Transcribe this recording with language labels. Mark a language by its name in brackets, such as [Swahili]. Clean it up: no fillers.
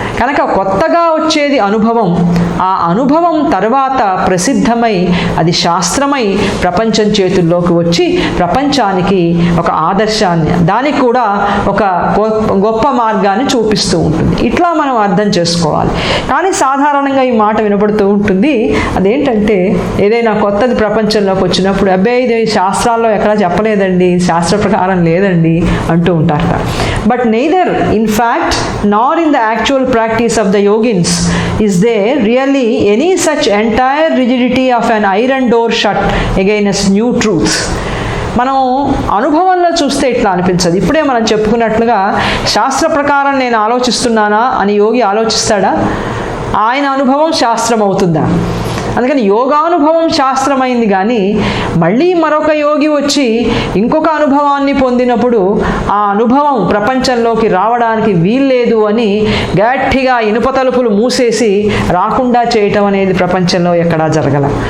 [Telugu] కనుక కొత్తగా వచ్చేది అనుభవం. ఆ అనుభవం తర్వాత ప్రసిద్ధమై అది శాస్త్రమై ప్రపంచం చేతుల్లోకి వచ్చి ప్రపంచానికి ఒక ఆదర్శాన్ని, దానికి కూడా ఒక గొప్ప మార్గాన్ని చూపిస్తూ ఉంటుంది. ఇట్లా మనం అర్థం చేసుకోవాలి. కానీ సాధారణంగా ఈ మాట వినపడుతూ ఉంటుంది. అదేంటంటే ఏదైనా కొత్తది ప్రపంచంలోకి వచ్చినప్పుడు అబ్బాయి ఇది శాస్త్రాల్లో ఎక్కడా చెప్పలేదండి, శాస్త్ర ప్రకారం లేదండి అంటూ ఉంటారట. [English] But neither in fact nor in the actual practice of the yogins is there really any such entire rigidity of an iron door shut against new truths. [Telugu] మనం అనుభవంలో చూస్తే ఇట్లా అనిపించదు. ఇప్పుడే మనం చెప్పుకున్నట్లుగా శాస్త్ర ప్రకారం నేను ఆలోచిస్తున్నానా అని యోగి ఆలోచిస్తాడా? ఆయన అనుభవం శాస్త్రం అవుతుందా? అందుకని యోగానుభవం శాస్త్రమైంది, కానీ మళ్ళీ మరొక యోగి వచ్చి ఇంకొక అనుభవాన్ని పొందినప్పుడు ఆ అనుభవం ప్రపంచంలోకి రావడానికి వీల్లేదు అని గట్టిగా ఇనుప తలుపులు మూసేసి రాకుండా చేయటం అనేది ప్రపంచంలో ఎక్కడా జరగల.